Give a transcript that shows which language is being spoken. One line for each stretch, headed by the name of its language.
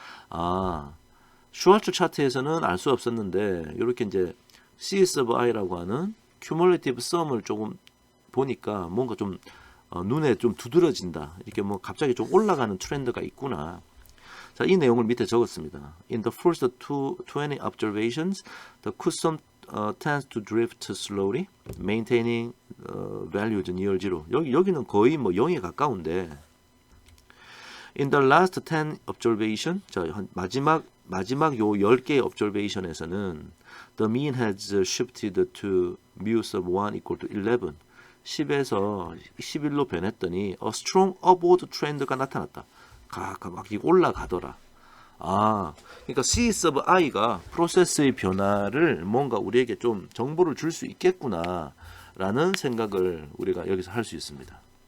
Korean: 아, 슈왈츠 차트에서는 알 수 없었는데 이렇게 이제 C sub i라고 하는 cumulative sum을 조금 보니까 뭔가 좀 눈에 좀 두드러진다. 이렇게 뭐 갑자기 좀 올라가는 트렌드가 있구나. 자, 이 내용을 밑에 적었습니다.
English: In the first 20 observations, the custom tends to drift slowly, maintaining values near zero.
Korean: 여기는 거의 뭐 0에 가까운데
English: In the last 10 observation,
Korean: 자, 마지막 요 10개의 observation에서는
English: the mean has shifted to mu's of 1 equal to 11.
Korean: 10에서 11로 변했더니
English: a strong upward trend
Korean: 가 나타났다. 막 올라가더라. 그러니까 C sub i가 프로세스의 변화를 뭔가 우리에게 좀 정보를 줄 수 있겠구나라는 생각을 우리가 여기서 할 수 있습니다.